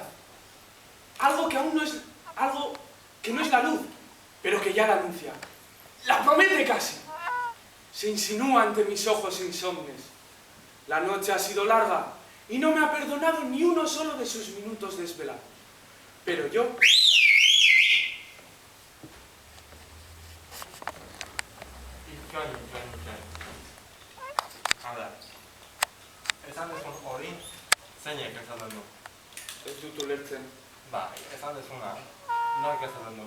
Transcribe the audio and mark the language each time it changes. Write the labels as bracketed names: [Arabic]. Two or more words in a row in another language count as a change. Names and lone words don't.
[Spanish] Algo que aún no es... algo que no es la luz, pero que ya la anuncia. La promete casi. Se insinúa ante mis ojos insomnes. La noche ha sido larga y no me ha perdonado ni uno solo de sus minutos desvelados. Pero yo... [Basque] Hala, esan dezun hori, zeinek esaten du? Ez dut ulertzen. Bai, esan dezuna, nork esaten du?